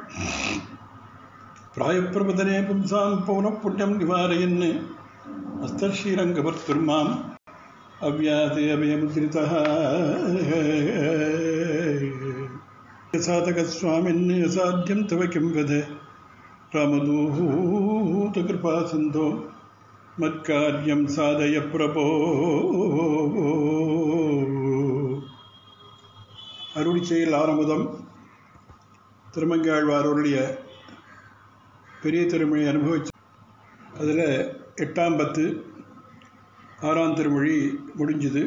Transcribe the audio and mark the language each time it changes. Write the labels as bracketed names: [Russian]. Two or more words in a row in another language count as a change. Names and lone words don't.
[Sanskrit] प्रायप्रपदने पुंसां पौनःपुण्यं निवारयन् हस्तश्रीरङ्गभर्तुर्माम् अव्याते अभयमुद्रितः साधकस्वामिन् असाध्यं तव किं वद रामदूतकृपासिन्धो मत्कार्यं साधय प्रभो [Tamil] அருளிச்செயல் ஆரம்பம் திருமங்கையாழ்வாருடைய பெரிய திருமொழி அனுபவிச்சு அதில் 8ஆம் பத்து 6ஆம் திருமொழி முடிஞ்சுது.